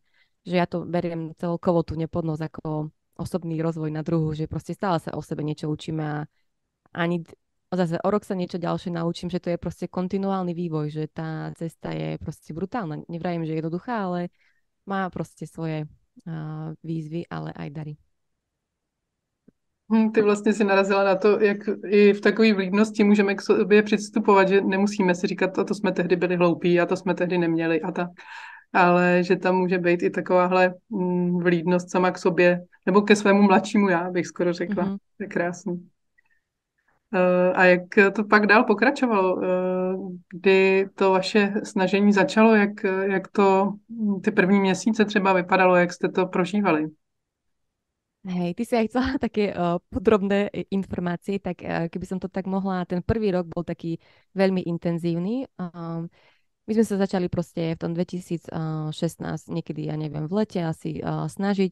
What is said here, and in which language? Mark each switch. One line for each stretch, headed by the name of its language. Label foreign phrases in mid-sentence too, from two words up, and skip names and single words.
Slovak: Že ja to beriem celkovo tú neplodnosť ako osobný rozvoj na druhu, že proste stále sa o sebe niečo učíme a ani zase o rok sa niečo ďalšie naučím, že to je proste kontinuálny vývoj, že tá cesta je proste brutálna. Nevrajím, že je jednoduchá, ale má proste svoje výzvy, ale aj dary.
Czech: Ty vlastně si narazila na to, jak i v takové vlídnosti můžeme k sobě přistupovat, že nemusíme si říkat, a to jsme tehdy byli hloupí, a to jsme tehdy neměli, ale že tam může být i takováhle vlídnost sama k sobě, nebo ke svému mladšímu já, bych skoro řekla. Mm-hmm. To je krásný. A jak to pak dál pokračovalo? Kdy to vaše snažení začalo? Jak to ty první měsíce třeba vypadalo? Jak jste to prožívali?
Slovak: Hej, ty si aj chcela také podrobné informácie, tak keby som to tak mohla, ten prvý rok bol taký veľmi intenzívny. My sme sa začali proste v tom 2016, niekedy, ja neviem, v lete asi snažiť.